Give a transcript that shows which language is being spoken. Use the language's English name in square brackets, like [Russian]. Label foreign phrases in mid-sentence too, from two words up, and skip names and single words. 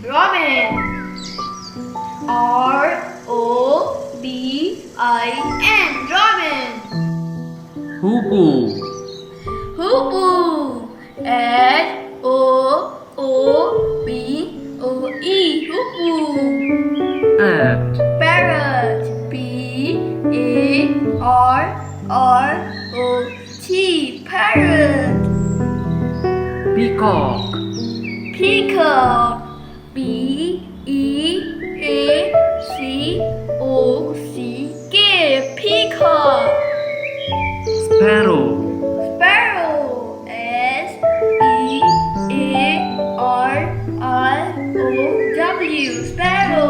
[English] Robin. R-O-B-I-N. Robin. Hoo-hoo. Hoo-hoo. H-O-O-B-O-E. Hoo-hoo. Parrot. Parrot. P-A-R-R-O-T. Parrot. Peacock. Peacock. P-E-A-C-O-C-K. Peacock. Sparrow. Sparrow. S-P-A-R-R-O-W. Sparrow.